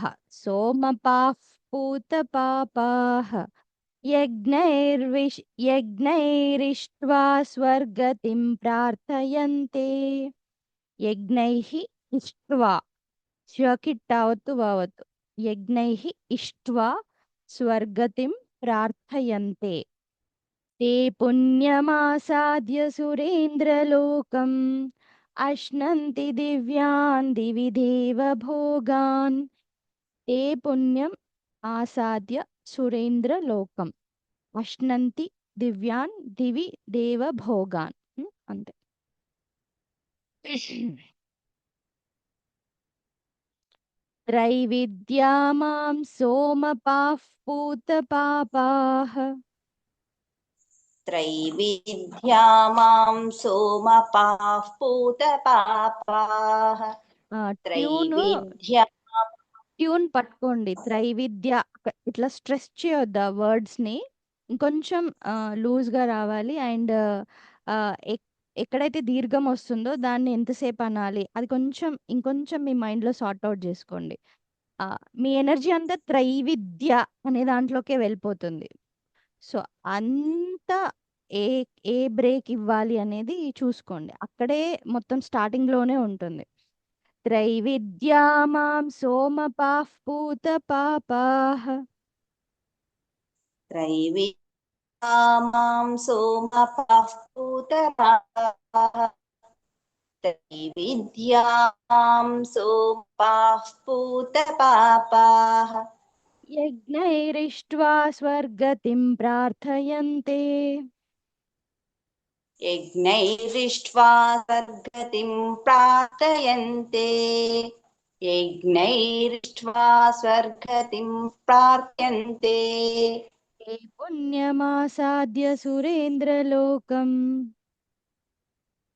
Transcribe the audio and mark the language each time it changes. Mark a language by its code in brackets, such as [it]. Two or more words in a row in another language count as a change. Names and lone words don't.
[sa] సోమపాః పూతపాపాః యజ్ఞైరిష్ట్వా స్వర్గతిం ప్రార్థయంతే. యజ్ఞైః ఇష్ట్వా, శ్వకిట్టావత్తు వావత్తు, యజ్ఞైః ఇష్ట్వా స్వర్గతిం ప్రార్థయంతే. ते पुण्यमासाद्य सुरेन्द्रलोकम् अश्नन्ति दिव्यान् दिवि देवभोगान्. ते पुण्यम् आसाद्य सुरेन्द्रलोकम् अश्नन्ति दिव्यान् दिवि देवभोगान्. అంతే. త్రైవిద్యా మాం సోమపాః పూతపాపాః. त्रैविद्या मां सोमपाः पूतपापाः. त्रैविद्या [te] ట్యూన్ పట్టుకోండి. త్రైవిద్య ఇట్లా స్ట్రెస్ చేయొద్దు ఆ వర్డ్స్ని, ఇంకొంచెం లూజ్గా రావాలి. అండ్ ఎక్కడైతే దీర్ఘం వస్తుందో దాన్ని ఎంతసేపు అనాలి అది కొంచెం ఇంకొంచెం మీ మైండ్లో [en] sort out [te] చేసుకోండి. మీ ఎనర్జీ అంతా త్రైవిద్య అనే దాంట్లోకే వెళ్ళిపోతుంది. సో అంత ఏ ఏ బ్రేక్ ఇవ్వాలి అనేది చూసుకోండి, అక్కడే మొత్తం స్టార్టింగ్లోనే ఉంటుంది. [sa] త్రైవిద్యా మాం సోమపాః పూతపాపాః. त्रैविद्या मां सोमपाः पूतपापाः. त्रैविद्या मां सोमपाः पूतपापाः యజ్ఞైరిష్ట్వా స్వర్గతిం ప్రార్థయంతే. यज्ञैरिष्ट्वा स्वर्गतिं प्रार्थयन्ते. यज्ञैरिष्ट्वा स्वर्गतिं प्रार्थयन्ते. ते పుణ్యమాసాద్య సురేంద్రలోకం.